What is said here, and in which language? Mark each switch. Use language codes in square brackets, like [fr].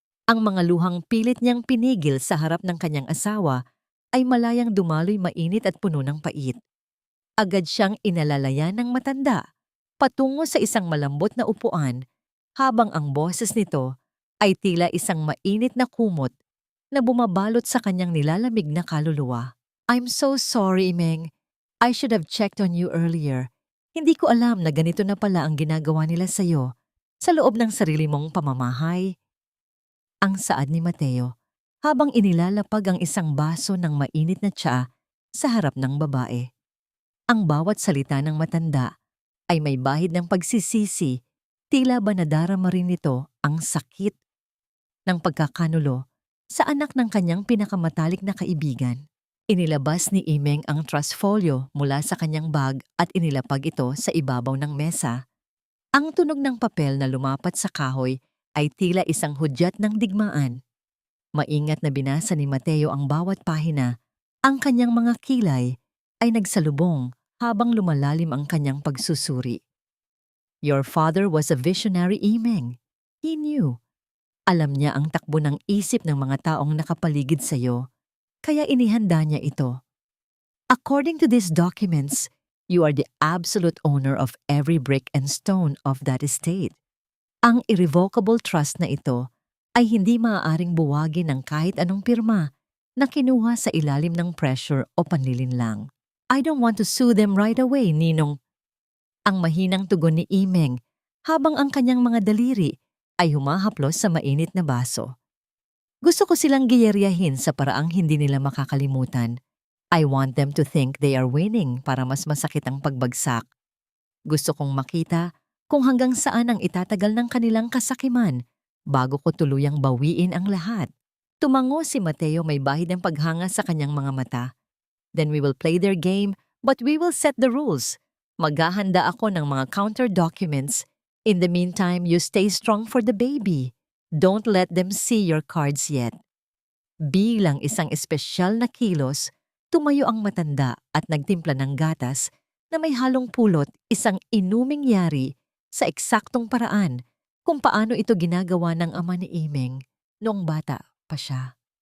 [tl] Ang mga luhang pilit niyang pinigil sa harap ng kanyang asawa ay malayang dumaloy mainit at puno ng pait. Agad siyang inalalayan ng matanda patungo sa isang malambot na upuan habang ang boses nito ay tila isang mainit na kumot na bumabalot sa kanyang nilalamig na kaluluwa. [en] I'm so sorry, Imeng. I should have checked on you earlier. [tl] Hindi ko alam na ganito na pala ang ginagawa nila sa'yo sa loob ng sarili mong pamamahay. Ang saad ni Mateo habang inilalapag ang isang baso ng mainit na tsaa sa harap ng babae. Ang bawat salita ng matanda ay may bahid ng pagsisisi, tila ba nadarama rin nito ang sakit ng pagkakanulo sa anak ng kanyang pinakamatalik na kaibigan. Inilabas ni Imeng ang trust folio mula sa kanyang bag at inilapag ito sa ibabaw ng mesa. Ang tunog ng papel na lumapat sa kahoy ay tila isang hudyat ng digmaan. Maingat na binasa ni Mateo ang bawat pahina, ang kanyang mga kilay ay nagsalubong habang lumalalim ang kanyang pagsusuri. [en] Your father was a visionary, Imeng. He knew. [tl] Alam niya ang takbo ng isip ng mga taong nakapaligid sa iyo, kaya inihanda niya ito. [en] According to these documents, you are the absolute owner of every brick and stone of that estate. [tl] Ang irrevocable trust na ito ay hindi maaaring buwagin ng kahit anong pirma na kinuha sa ilalim ng pressure o panlilinlang. [en] I don't want to sue them right away, Ninong. [tl] Ang mahinang tugon ni Imeng habang ang kanyang mga daliri ay humahaplos sa mainit na baso. Gusto ko silang giyeryahin sa paraang hindi nila makakalimutan. [en] I want them to think they are winning [tl] para mas masakit ang pagbagsak. Gusto kong makita kung hanggang saan ang itatagal ng kanilang kasakiman bago ko tuluyang bawiin ang lahat. Tumango si Mateo may bahid ng paghanga sa kanyang mga mata. [en] Then we will play their game, but we will set the rules. [tl] Maghahanda ako ng mga counter documents. [en] In the meantime, you stay strong for the baby. Don't let them see your cards yet. [tl] Bilang isang espesyal na kilos, tumayo ang matanda at nagtimpla ng gatas na may halong pulot, isang inuming yari sa eksaktong paraan kung paano ito ginagawa ng ama ni Imeng noong bata pa siya.